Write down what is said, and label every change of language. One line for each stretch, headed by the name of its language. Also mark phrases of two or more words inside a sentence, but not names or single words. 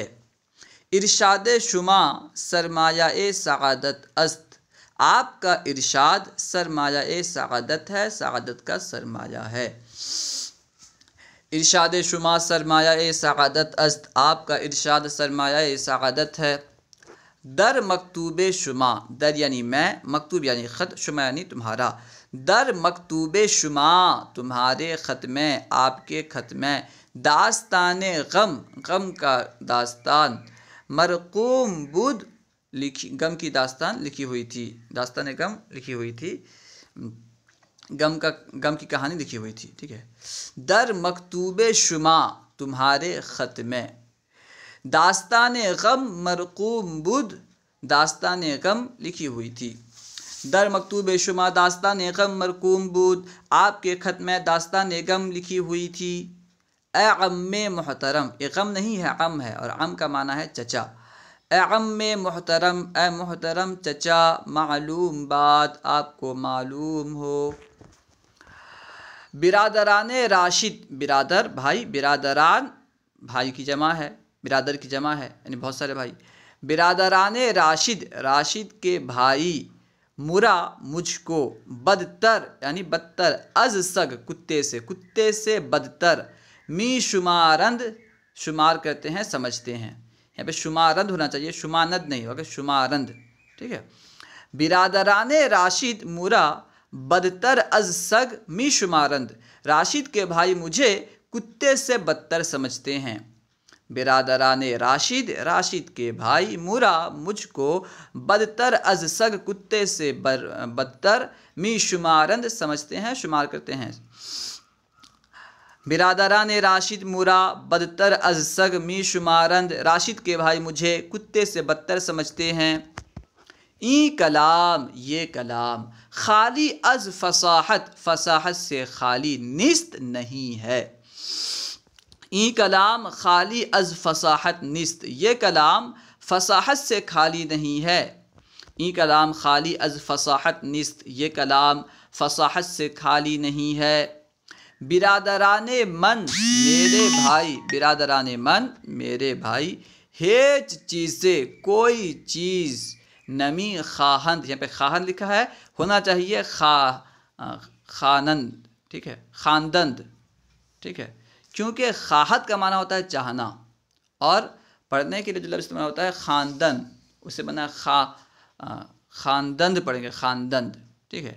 Persian: ارشاد شما سرمایہ سعادت است،
Urdu: آپ کا ارشاد سرمایہ سعادت ہے، سعادت کا سرمایہ ہے۔
Persian: ارشاد شما سرمایہ سعادت است،
Urdu: آپ کا ارشاد سرمایہ سعادت ہے۔
Persian: در مکتوب شما،
Urdu: در یعنی میں، مکتوب یعنی خط، شما یعنی تمہارا۔
Persian: در مکتوب شما،
Urdu: تمہارے خط میں، آپ کے خط میں، داستان غم، غم کا داستان،
Persian: مرقوم بود،
Urdu: غم کی داستان لکھی ہوئی تھی، داستان غم لکھی ہوئی تھی، غم کی کہانی لکھی ہوئی تھی، ٹھیک ہے۔
Persian: در مکتوب شما،
Urdu: تمہارے خط میں،
Persian: داستان غم مرقوم بود،
Urdu: داستان غم لکھی ہوئی تھی۔
Persian: در مکتوب شما داستان غم مرقوم بود،
Urdu: آپ کے خط میں داستان غم لکھی ہوئی تھی۔ اے عم محترم، یہ غم نہیں ہے، عم ہے، اور عم کا معنی ہے چچا۔ اے عم محترم، اے محترم چچا، معلوم بات، آپ کو معلوم ہو۔
Persian: برادران راشد،
Urdu: برادر بھائی، برادران بھائی کی جمع ہے، برادر کی جمع ہے یعنی بہت سارے بھائی۔
Persian: برادران راشد،
Urdu: راشد کے بھائی، مرا مجھ کو، بدتر یعنی بدتر،
Persian: از سگ
Urdu: کتے سے، کتے سے بدتر،
Persian: می شمارند
Urdu: شمار کرتے ہیں، سمجھتے ہیں، یہاں پہ شمارند ہونا چاہیے، شماند نہیں ہوگا، شمارند، ٹھیک ہے۔
Persian: برادران راشد مرا بدتر از سگ می شمارند،
Urdu: راشد کے بھائی مجھے کتے سے بدتر سمجھتے ہیں۔
Persian: برادران راشد،
Urdu: راشد کے بھائی، مرا مجھ کو،
Persian: بدتر از سگ
Urdu: کتے سے بدتر،
Persian: می شمارند
Urdu: سمجھتے ہیں، شمار کرتے ہیں۔
Persian: برادران راشد مرا بدتر از سگ می شمارند،
Urdu: راشد کے بھائی مجھے کتے سے بدتر سمجھتے ہیں۔
Persian: این کلام،
Urdu: یہ کلام،
Persian: خالی از فصاحت،
Urdu: فصاحت سے خالی نیست نہیں ہے۔
Persian: این کلام خالی از فصاحت نیست،
Urdu: یہ کلام فصاحت سے خالی نہیں ہے۔
Persian: این کلام خالی از فصاحت نیست،
Urdu: یہ کلام فصاحت سے خالی نہیں ہے۔
Persian: برادران من،
Urdu: میرے بھائی،
Persian: برادران من،
Urdu: میرے بھائی،
Persian: ہیچ چیزیں،
Urdu: کوئی چیز،
Persian: نمی خواہند،
Urdu: یہاں پہ خواہند لکھا ہے، ہونا چاہیے خانند، ٹھیک ہے، خواندند، ٹھیک ہے، کیونکہ خواہد کا معنی ہوتا ہے چاہنا، اور پڑھنے کے لیے جو لفظ استعمال ہوتا ہے خواندن، اسے بنا خواندند پڑھیں گے، خواندند، ٹھیک ہے۔